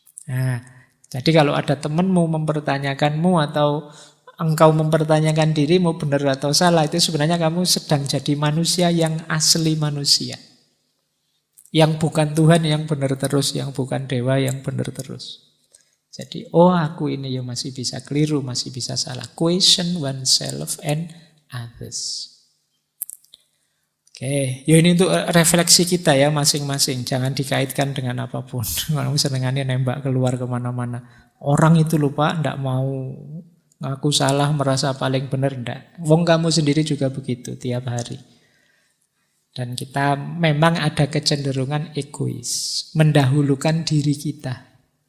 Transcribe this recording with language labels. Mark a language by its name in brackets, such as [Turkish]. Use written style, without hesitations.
[Indonesian] Nah, jadi kalau ada temanmu mempertanyakanmu atau engkau mempertanyakan dirimu benar atau salah, itu sebenarnya kamu sedang jadi manusia yang asli manusia. Yang bukan Tuhan yang benar terus, yang bukan dewa yang benar terus. Jadi, aku ini ya masih bisa keliru, masih bisa salah. [English] Question oneself and others. [Indonesian] Oke, ya ini untuk refleksi kita ya masing-masing. Jangan dikaitkan dengan apapun. Kamu senengannya nembak keluar kemana-mana. Orang itu lupa, ndak mau ngaku salah, merasa paling benar, ndak. Wong kamu sendiri juga begitu tiap hari. Dan kita memang ada kecenderungan egois, mendahulukan diri kita.